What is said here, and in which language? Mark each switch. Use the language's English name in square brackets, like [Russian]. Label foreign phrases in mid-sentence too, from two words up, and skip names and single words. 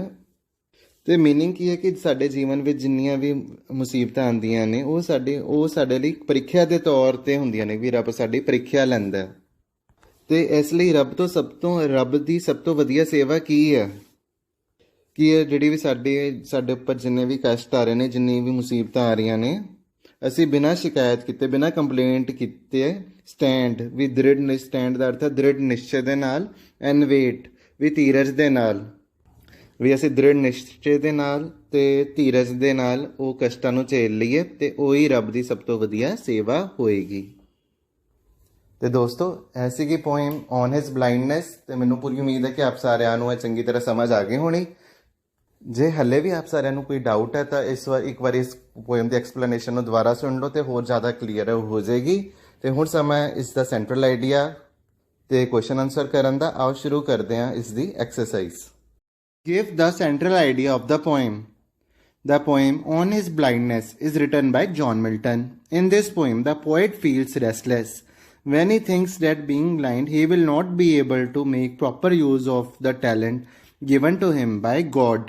[Punjabi] ਤੇ ਮੀਨਿੰਗ ਕੀ ਹੈ ਕਿ ਸਾਡੇ ਜੀਵਨ ਵਿੱਚ ਜਿੰਨੀਆਂ ਵੀ ਮੁਸੀਬਤਾਂ ਆਉਂਦੀਆਂ ਨੇ ਉਹ ਸਾਡੇ ਲਈ ਪ੍ਰੀਖਿਆ ਦੇ ਤੌਰ 'ਤੇ ਹੁੰਦੀਆਂ ਨੇ, ਵੀ ਰੱਬ ਸਾਡੀ ਪ੍ਰੀਖਿਆ ਲੈਂਦਾ। ਤੇ ਇਸ ਲਈ ਰੱਬ ਦੀ ਸਭ ਤੋਂ ਵਧੀਆ ਸੇਵਾ ਕੀ ਹੈ ਕਿ ਇਹ ਜਿਹੜੀ ਵੀ ਸਾਡੇ ਉੱਪਰ ਜਿੰਨੇ ਵੀ ਕਸ਼ਟ ਆ ਰਹੇ ਨੇ, ਜਿੰਨੀ ਵੀ ਮੁਸੀਬਤਾਂ ਆ ਰਹੀਆਂ ਨੇ, ਅਸੀਂ ਬਿਨਾਂ ਸ਼ਿਕਾਇਤ ਕੀਤੇ, ਬਿਨਾਂ ਕੰਪਲੇਂਟ ਕੀਤੇ [English] stand with [Punjabi] ਦ੍ਰਿੜ stand ਦਾ ਅਰਥ ਹੈ ਦ੍ਰਿੜ ਨਿਸ਼ਚੈ ਦੇ ਨਾਲ [English] and wait with [Punjabi] ਧੀਰਜ ਦੇ ਨਾਲ ਵੀ ਅਸੀਂ ਦ੍ਰਿੜ ਨਿਸ਼ਚੈ ਦੇ ਨਾਲ ਤੇ ਧੀਰਜ ਦੇ ਨਾਲ ਉਹ ਕਸ਼ਟਾਂ ਨੂੰ ਝੇਲ ਲਈਏ ਤੇ ਉਹੀ ਰੱਬ ਦੀ ਸਭ ਤੋਂ ਵਧੀਆ ਸੇਵਾ ਹੋਏਗੀ। ਤੇ ਦੋਸਤੋ ਇਹ ਸੀਗੀ ਪੋਇਮ ਔਨ ਹਿਸ ਬਲਾਈਂਡਨੈਸ ਤੇ ਮੈਨੂੰ ਪੂਰੀ ਉਮੀਦ ਹੈ ਕਿ ਆਪ ਸਾਰਿਆਂ ਨੂੰ ਇਹ ਚੰਗੀ ਤਰ੍ਹਾਂ ਸਮਝ ਆ ਗਈ ਹੋਣੀ। ਜੇ ਹੱਲੇ ਵੀ ਆਪ ਸਾਰਿਆਂ ਨੂੰ ਕੋਈ ਡਾਊਟ ਹੈ ਤਾਂ ਇੱਕ ਵਾਰ ਇਸ ਪੋਇਮ ਦੀ ਐਕਸਪਲੇਨੇਸ਼ਨ ਨੂੰ ਦੁਬਾਰਾ ਸੁਣ ਲਓ ਤੇ ਹੋਰ ਜ਼ਿਆਦਾ ਕਲੀਅਰ ਹੋ ਜਾਏਗੀ। ਤੇ ਹੁਣ ਸਮਾਂ ਇਸ ਦਾ [English] central idea [Punjabi] ਤੇ [English] question answer [Punjabi] ਕਰਨ ਦਾ। ਆਓ ਸ਼ੁਰੂ ਕਰਦੇ ਹਾਂ ਇਸ ਦੀ ਐਕਸਰਸਾਈਜ਼। [English] Give the central idea of the poem. The poem On His Blindness is written by John Milton. In this poem, the poet feels restless when he thinks that being blind, he will not be able to make proper use of the talent given to him by God.